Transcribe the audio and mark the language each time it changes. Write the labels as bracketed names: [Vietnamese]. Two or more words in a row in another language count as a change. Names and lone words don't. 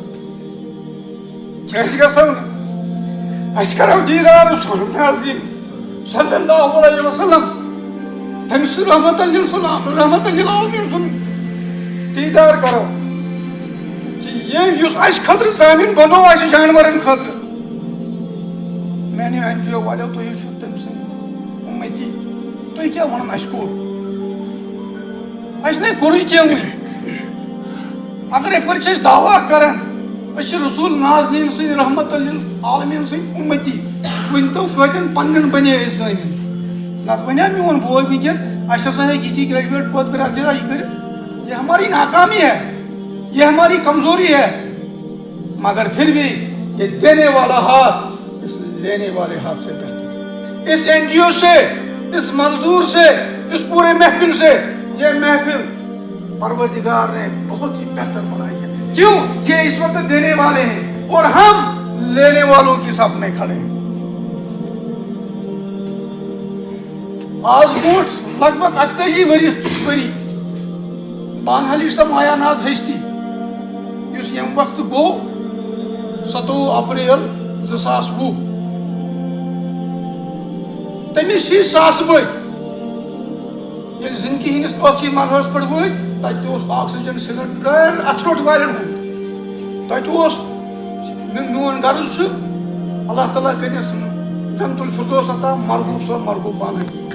[Kashmiri] کیٛازِ گژھو نہٕ أسۍ کرو دیٖدار رسول ناظریٖن [Arabic] صلی اللہ علیہ وسلم [Kashmiri] تٔمِس [Arabic] رحمت للعالمین [Kashmiri] سُنٛد دیٖدار کرو کہ یُس اَسہِ خٲطرٕ زٔمیٖن بنوو اَسہِ جانورن خٲطرٕ میانیو این جی او والیو تُہۍ چھِو تٔمۍ سٕنٛدۍ اُمتی تُہۍ کیٛاہ وَنان اَسہِ کوٚر اَسہِ نَے کوٚرُے کینٛہہ وٕنہِ اگر یِتھ پٲٹھۍ چھِ أسۍ دعوا کران أسۍ چھِ رسول ناظریٖن سٕنٛدۍ [Arabic] رحمت للعالمین [Kashmiri] سٕنٛدۍ اُمتی ؤنۍتو کۭتٮ۪ن پننٮ۪ن بنے أسۍ زٲمِتۍ نتہٕ وَنیٛا میون بوے وٕنکٮ۪ن اَسہِ ہسا ہیٚکہِ یِتھی گریجویٹ پد [Urdu] پھر یہ کٔرِتھ یہ ہماری ناکامی ہے یہ ہماری کمزوری ہے مگر پھر بھی یہ دینے والا ہاتھ اس لینے والے ہاتھ سے بہتر اس این جی او سے اس منظور سے اس پورے محفل سے یہ محفل پروردگار نے بہت ہی بہتر بنائی ہے کیوں یہ اس وقت دینے والے ہیں اور ہم لینے والوں کی صف میں کھڑے ہیں [Kashmiri] آج برونٛٹھ [Urdu] لگ بگ [Kashmiri] 41 ؤری بانحالی سا مایا ناز ہستی یُس ییٚمہِ وقتہٕ گوٚو 27 اپریل 2020 تٔمِس چھِ ساسہٕ بٔدۍ ییٚلہِ زِندگی ہٕنٛدِس ٲخری مرحلس پٮ۪ٹھ وٲتۍ تتہِ تہِ اوس آکسیجن سلینڈر اتھروٹ والٮ۪ن ہُنٛد تتہِ اوس میون غرض چھُ اللہ تعالیٰ کٔرِنَس [Arabic] جنت الفردوس [Kashmiri] عطا مرغوب صٲب مرغوب بانحالی